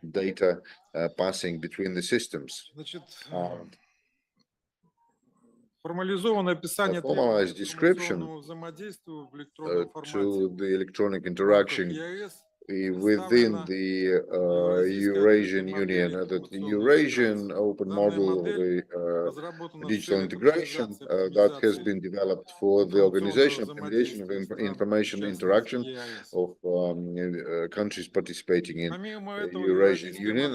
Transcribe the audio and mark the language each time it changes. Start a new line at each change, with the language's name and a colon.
English: data passing between the systems.
Russian: Значит,
English: And
Russian: формализованное описание требований
English: formalized
Russian: к
English: description
Russian: информационному взаимодействию в электронном формате
English: to the electronic
Russian: в рамках
English: interaction
Russian: ЕАЭС
English: within the Eurasian Union, that the Eurasian open model, the digital integration that has been developed for the organization, optimization of information interaction of countries participating in the Eurasian Union.